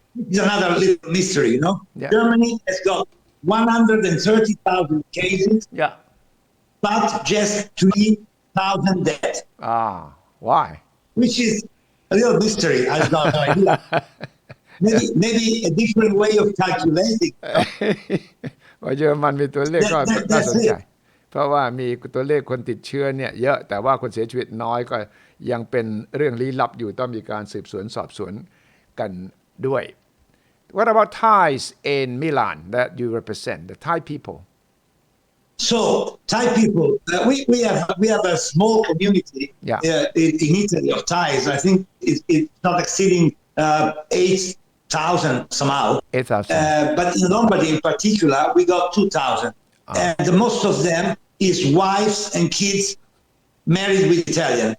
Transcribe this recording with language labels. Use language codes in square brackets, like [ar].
[en] It's another little mystery, Germany has got 130,000 cases, but just 3,000 deaths. Why? Which is a little mystery. I have no idea. Maybe a different way of calculating. [th] ว่าเยอรมันมีตัวเลขก็น่าสนใจเพราะว่ามีตัวเลขคนติดเชื้อเนี่ยเยอะแต่ว่าคนเสียชีวิตน้อยก็ยังเป็นเรื่องลี้ลับอยู่ต้องมีการสืบสวนสอบสวนกันด้วย [en] What about Thais in Milan that you represent, the Thai people? So Thai people, we have a small community in Italy of Thais. I think it's not exceeding 8,000 somehow. 8,000. But in Lombardy in particular, we got 2,000. And the most of them is wives and kids married with Italian.